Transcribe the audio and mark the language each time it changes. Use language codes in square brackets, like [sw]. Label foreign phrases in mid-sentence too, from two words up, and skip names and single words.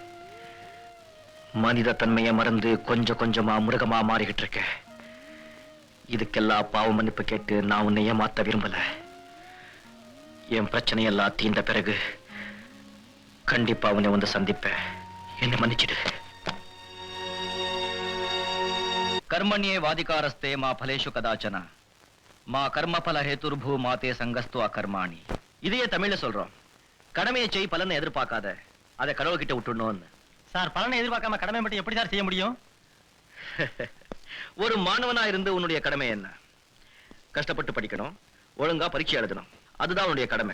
[ta] மனித தன்மையை மறந்து கொஞ்சம் கொஞ்சமா மிருகமா மாறிக்கிட்டு இருக்கேன். இதுக்கெல்லாம் பாவ மன்னிப்பு கேட்டு நான் உன்னை ஏமாத்த விரும்பல. என் பிரச்சனையெல்லாம் தீர்ந்த பிறகு கண்டிப்பா உன்னை வந்து சந்திப்பேன். என்னை மன்னிச்சிடு. [sa] कर्मण्ये वादिकारस्ते मा फलेषु कदाचन मा कर्मफल हेतुर्भू माते संगस्तु अकर्माणि. [ta] இதையே தமிழ்ல சொல்றோம். கடமையை செய், பலனை எதிர்பார்க்காத. அதை கடவுள்கிட்ட விட்டுடணும்னு. சார், பலனை எதிர்பார்க்காம கடமை மட்டும் எப்படி சார் செய்ய முடியும்? ஒரு மாணவனா இருந்து உன்னுடைய கடமை என்ன? கஷ்டப்பட்டு படிக்கணும், ஒழுங்கா பரீட்சை எழுதணும். அதுதான் உன்னுடைய கடமை.